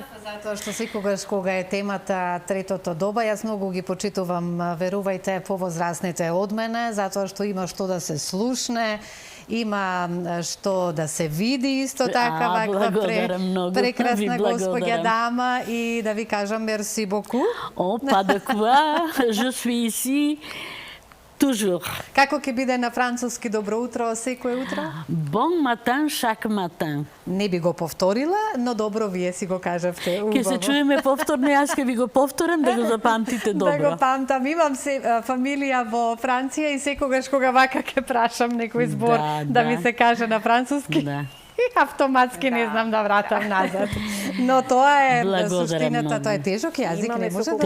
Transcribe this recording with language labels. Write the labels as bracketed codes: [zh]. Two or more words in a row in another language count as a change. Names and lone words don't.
[mk] Затоа што секогаш кога е темата третото доба, јас многу ги почитувам, верувајте, повозрастните од мене, затоа што има што да се слушне, има што да се види исто така, ваква прекрасна господја дама, и да ви кажам [fr] merci beaucoup. О, па de quoi, je suis ici toujours. [mk] Како ќе биде на француски добро утро секој утро? [fr] Bon matin, chaque matin. [mk] Не би го повторила, но добро вие си го кажавте. Ке се чуеме повторно, јас ќе ви го повторам да го запамтите добро. Да го памтам. Имам фамилија во Франција и секогаш кога вака ќе прашам некој збор да ми се каже на француски. Да. Автоматски не знам да вратам назад. Но тоа е суштината, тоа е тежок јазик, не може да